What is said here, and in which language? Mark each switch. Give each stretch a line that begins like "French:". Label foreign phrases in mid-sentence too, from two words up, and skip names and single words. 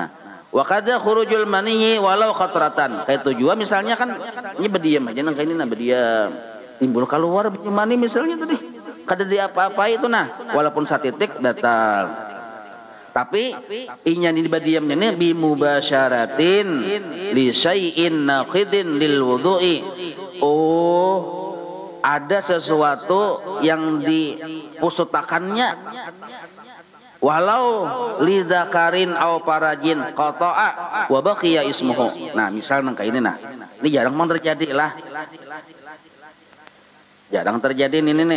Arabic: Nah وكذا خروج المني ولو قطرة.
Banjar: Kayak tujuan misalnya kan ini berdiam aja nang kayak ini nah berdiam. Timbul keluar biji mani misalnya tadi. Kada di apa-apa itu nah, walaupun satitik batal. Tapi inya ini berdiamnya ini
Arabic: بمباشرة لشيء ناقض للوضوء.
Banjar: Oh, ada sesuatu yang dipusutakannya
Arabic: ولو لذكر أو فرج قطع وبقي اسمه.
Banjar: Nah, misal nang kayak ini nah. Ini jarang terjadi lah. Jarang terjadi ini nih.